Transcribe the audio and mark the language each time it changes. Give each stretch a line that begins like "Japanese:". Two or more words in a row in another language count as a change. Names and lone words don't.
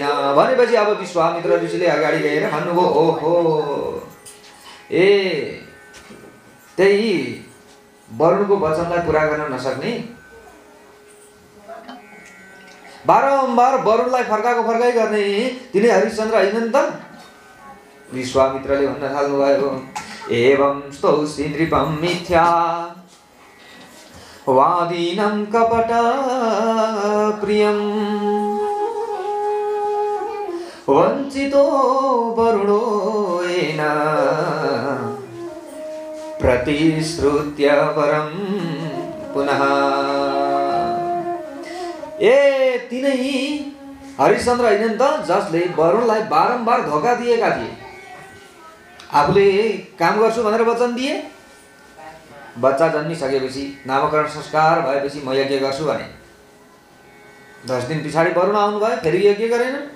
Nepali: भनेपछि अब विश्वामित्र ऋषिले अगाडि गएर भन्नुभयो, ओहो, त्यही वरुणको वचनलाई पुरा गर्न नसक्ने बारम्बार वरुणलाई फर्काएको फर्काइ गर्ने तिनै हरिश्चन्द्र हैनन् त? विश्वामित्रले भन्न थाल्नुभयो,
Sanskrit: एवं स्तौषि नृपं मिथ्या वादीनं कपट प्रियं वञ्चितो वरुणो येन प्रतिश्रुत्य वरं पुनः।
Nepali: ए तिनै हरिश्चन्द्र हैनन् त जसले वरुणलाई बारम्बार धोका दिएका थिए। आफूले काम गर्छु भनेर वचन दिए, बच्चा जन्मिसकेपछि नामकरण संस्कार भएपछि म यज्ञ गर्छु भने 10 दिन पछाडि वरुण आउनुभयो, फेरि यज्ञ गरेन।